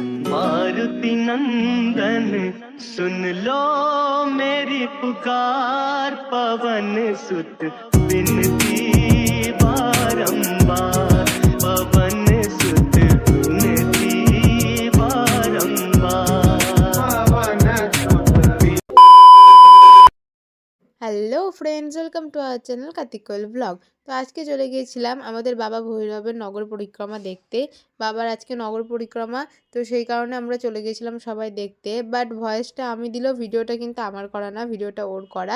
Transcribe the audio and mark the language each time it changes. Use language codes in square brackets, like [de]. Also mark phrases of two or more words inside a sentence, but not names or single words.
[hi] मारुति नंदन सुन लो मेरी पुकार, पवन सुत विनती बारंबार, पवन सुत विनती बारंबार। [en] Hello friends, welcome to our channel Kartik Koyel blog. [bn] তো আজকে চলে গিয়েছিলাম আমাদের বাবা ভৈরবের নগর পরিক্রমা দেখতে। বাবার আজকে নগর পরিক্রমা, তো সেই কারণে আমরা চলে গিয়েছিলাম সবাই দেখতে। বাট ভয়েসটা আমি দিলেও ভিডিওটা কিন্তু আমার করা না, ভিডিওটা ওর করা।